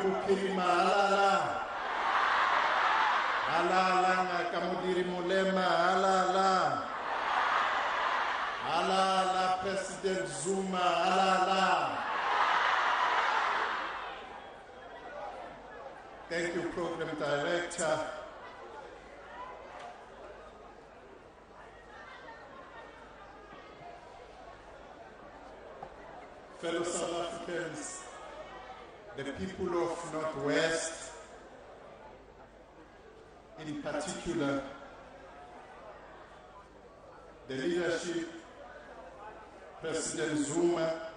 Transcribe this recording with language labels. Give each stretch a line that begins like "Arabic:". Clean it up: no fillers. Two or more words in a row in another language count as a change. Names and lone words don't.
Tswana: Buphirima halala. Halala ngaka modiri Molema halala. Halala President Zuma halala.
English: Thank you, Program Director. Fellow South Africans, the people of Northwest, in particular, the leadership, President Zuma,